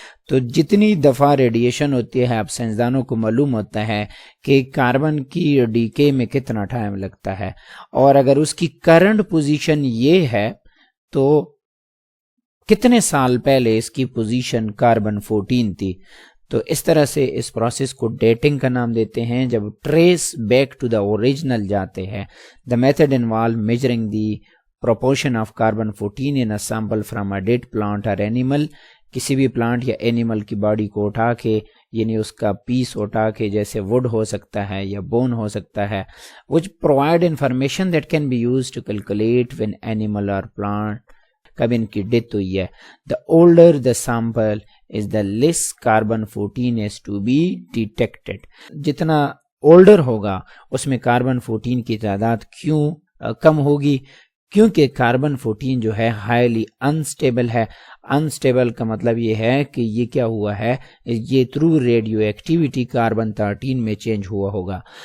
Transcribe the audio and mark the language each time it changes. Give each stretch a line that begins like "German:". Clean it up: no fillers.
Urdu: تو جتنی دفعہ ریڈیشن ہوتی ہے اب سائنسدانوں کو معلوم ہوتا ہے کہ کاربن کی ڈیکے میں کتنا ٹائم لگتا ہے، اور اگر اس کی کرنٹ پوزیشن یہ ہے تو کتنے سال پہلے اس کی پوزیشن کاربن 14 تھی. تو اس طرح سے اس پروسیس کو ڈیٹنگ کا نام دیتے ہیں. جب trace back to the original جاتے ہیں،
English: The method involve measuring the proportion of carbon 14 in a sample from a dead plant اور animal.
Urdu: کسی بھی پلانٹ یا اینیمل کی باڈی کو اٹھا کے، یعنی اس کا پیس اٹھا کے، جیسے ووڈ ہو سکتا ہے یا بون ہو سکتا ہے،
English: which provide information that can be used to calculate when animal or plant
Urdu: کب ان کی ڈیتھ ہوئی ہے.
English: The older the sample is the less carbon 14 is to be detected.
Urdu: جتنا اولڈر ہوگا اس میں کاربن 14 کی تعداد کیوں کم ہوگی؟ کیونکہ کاربن 14 جو ہے ہائیلی انسٹیبل ہے. انسٹیبل کا مطلب یہ ہے کہ یہ کیا ہوا ہے، یہ تھرو ریڈیو ایکٹیویٹی کاربن 13 میں چینج ہوا ہوگا.